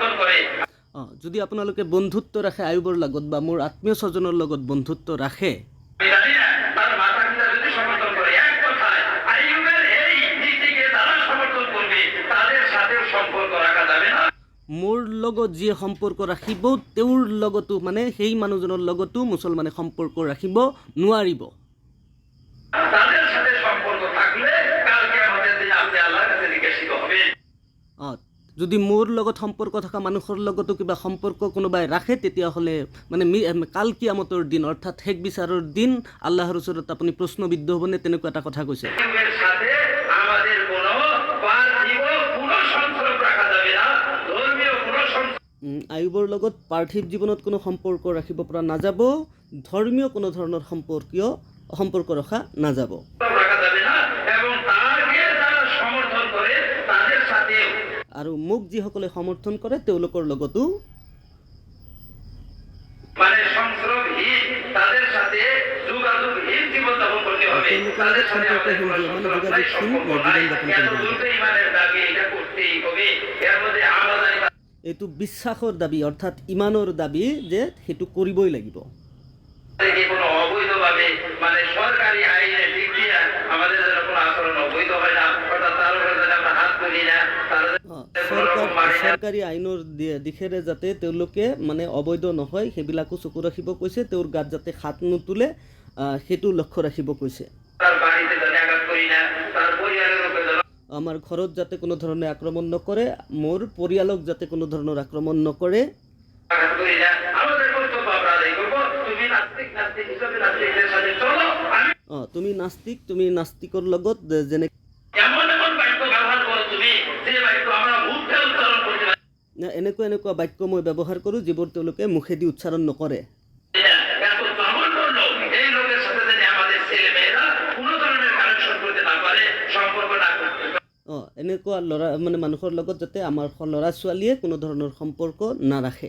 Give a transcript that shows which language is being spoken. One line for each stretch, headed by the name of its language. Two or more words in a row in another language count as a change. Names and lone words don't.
Bangla: হবে।
Assamese: যদি আপোনালোকে বন্ধুত্ব ৰাখে আয়ুবৰ লগত বা মোৰ আত্মীয় স্বজনৰ লগত বন্ধুত্ব ৰাখে,
Bangla: আমি জানি না তার মাতা পিতা যদি সমর্থন করে, এক কথায় আইয়ুবের এই নীতিকে যারা সমর্থন করবে তাদের সাথেও সম্পর্ক রাখা যাবে না।
Assamese: মোৰ লগত যিয়ে সম্পৰ্ক ৰাখিব তেওঁৰ লগতো মানে সেই মানুহজনৰ লগতো মুছলমানে সম্পৰ্ক ৰাখিব নোৱাৰিব।
Bangla: তাদের সাথে সম্পর্ক থাকলে কালকে আমাদের দিন আপনি আল্লাহর কাছে জিজ্ঞাসিত হবেন।
Assamese: যদি মোৰ লগত সম্পৰ্ক থকা মানুহৰ লগতো কিবা সম্পৰ্ক কোনোবাই ৰাখে তেতিয়াহ'লে মানে কাল কিয়ামতৰ দিন অৰ্থাৎ শেষ বিচাৰৰ দিন আল্লাহৰ ওচৰত আপুনি প্ৰশ্নবিদ্ধ হ'বনে, তেনেকুৱা এটা কথা কৈছে।
Bangla: আইয়ুবের সাথে আমাদের কোনো পার্থিব কোনো সম্পর্ক ৰাখা যাবে না, ধর্মীয় কোনো সম্পর্ক
Assamese: আয়ুবৰ লগত পাৰ্থিৱ জীৱনত কোনো সম্পৰ্ক ৰাখিব পৰা নাযাব, ধৰ্মীয় কোনো ধৰণৰ সম্পৰ্ক ৰখা নাযাব।
Bangla: রাখা যাবে না, এবং তাকে যারা সমর্থন করে তাদের সাথেও
Assamese: আৰু মোক যিসকলে সমৰ্থন কৰে তেওঁলোকৰ লগতো মানে সংস্রবহীন,
Bangla: তাদের সাথে যোগাযোগহীন জীবনযাপন করতে হবে। তাদের সাথে আমাদের কোনো সম্পর্ক নাই, সম্পর্ক নাই। এত দ্রুত ইমানের দাবি এটা করতেই হবে। এর মধ্যে আমরা জানি
Assamese: এইটো বিশ্বাসৰ দাবী অৰ্থাৎ ইমানৰ দাবী যে সেইটো কৰিবই লাগিব।
Bangla: যে কোনো অবৈধভাবে মানে সরকারি আইনের দিক দিয়ে আমাদের যেন কোনো আচরণ অবৈধ হয় না, অর্থাৎ তার উপরে যেন আমরা হাত তুলি না, তার
Assamese: চৰকাৰী আইনৰ দিশেৰে যাতে তেওঁলোকে মানে অবৈধ নহয় সেইবিলাকো চকু ৰাখিব কৈছে, তেওঁৰ গাত যাতে হাত নুতুলে সেইটো লক্ষ্য ৰাখিব কৈছে।
Bangla: তার বাড়িতে যেন আঘাত করি না, তার পরিবারের উপরে যেন
Assamese: আমাৰ ঘৰত যাতে কোনো ধৰণে আক্ৰমণ নকৰে, মোৰ পৰিয়ালক যাতে কোনো ধৰণৰ আক্ৰমণ নকৰে।
Bangla: আঘাত করি না। আমাদের কর্তব্য আমরা আদায় করবো। তুমি নাস্তিক হিসাবে নাস্তিকদের সাথে চলো।
Assamese: তুমি নাস্তিকৰ লগত যেনে
Bangla: এমন এমন বাক্য ব্যবহার করো তুমি, যে বাক্য আমরা মুখে উচ্চারণ করতে পারি
Assamese: এনেকুৱা বাক্য মই ব্যৱহাৰ কৰোঁ যিবোৰ তেওঁলোকে মুখেদি উচ্চাৰণ নকৰে।
Bangla: না। এত জঘন্য লোক, এই লোকের সাথে যদি আমাদের ছেলেমেয়েরা কোনো ধরনের কানেকশন করতে না পারে, সম্পর্ক না করতে পারে,
Assamese: এনেকুৱা ল'ৰা মানে মানুহৰ লগত যাতে আমাৰ ল'ৰা ছোৱালীয়ে কোনো ধৰণৰ সম্পৰ্ক নাৰাখে।